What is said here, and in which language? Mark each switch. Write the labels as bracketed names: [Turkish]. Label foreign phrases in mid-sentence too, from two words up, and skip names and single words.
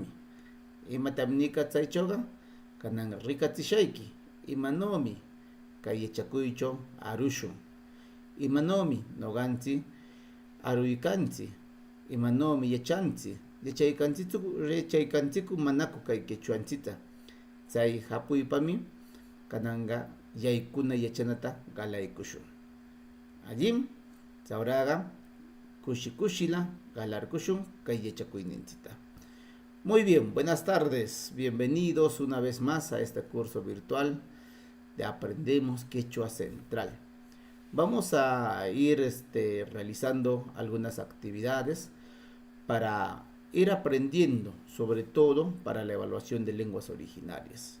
[Quechua] Imatam nika chaychawqa kanan rikachishayki imanawmi kay yachakuychaw arushun, imanawmi noqanchik aruykanchik, imanawmi yachaykanchiku manaku kay quechuanchikta. Chay hapuypami kananga yaykuna yachanata qalaykushun. Allim chawraqa kushila qalarkushun kay yachakuyninchikta. [Spanish] Muy bien, buenas tardes. Bienvenidos una vez más a este curso virtual de Aprendemos Quechua Central. Vamos a ir realizando algunas actividades para ir aprendiendo, sobre todo para la evaluación de lenguas originarias.